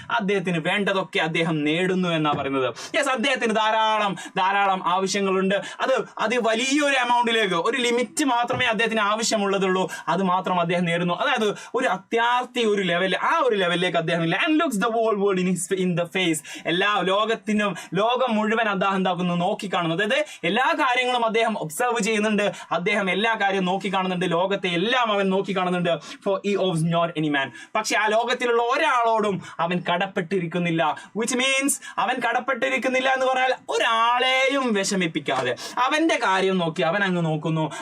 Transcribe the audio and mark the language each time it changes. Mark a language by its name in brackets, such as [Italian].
[Malayalam] അദ്ദേഹത്തിന് വേണ്ടതൊക്കെ അദ്ദേഹം നേടുന്നു എന്നാ പറയുന്നത്. യെസ്, അദ്ദേഹത്തിന് ധാരാളം ആവശ്യങ്ങളുണ്ട്. അത് വലിയൊരു എമൗണ്ടിലേക്ക്, ഒരു ലിമിറ്റ് മാത്രമേ അദ്ദേഹത്തിന് ആവശ്യമുള്ളതുള്ളൂ. അത് മാത്രം അദ്ദേഹം നേടുന്നു. അതായത് ഒരു അത്യാർത്ഥി ഒരു ലെവൽ, ആ ഒരു ലെവലിലേക്ക് അദ്ദേഹം ഇല്ല. [English] And looks the whole world in the face. [Malayalam] എല്ലാ ലോകം മുഴുവൻ അദ്ദേഹം എന്താക്കുന്നു, നോക്കിക്കാണുന്നു. അതായത് എല്ലാ കാര്യങ്ങളും അദ്ദേഹം ഒബ്സർവ് ചെയ്യുന്നുണ്ട്. അദ്ദേഹം എല്ലാ കാര്യവും നോക്കിക്കാണുന്നുണ്ട്. ലോകത്തെ എല്ലാം അവൻ നോക്കിക്കാണുന്നുണ്ട്. [English] For he owes not any man. [Malayalam] പക്ഷെ ആ ലോകത്തിലുള്ള ഒരാളോടും അവൻ കടപ്പെട്ടിരിക്കുന്നില്ല. വിച്ച് മീൻസ് അവൻ കടപ്പെട്ടിരിക്കുന്നില്ല എന്ന് പറഞ്ഞാൽ ഒരാളെയും വിഷമിപ്പിക്കാതെ അവന്റെ കാര്യം നോക്കി അവൻ അങ്ങ് നോക്കുന്നു.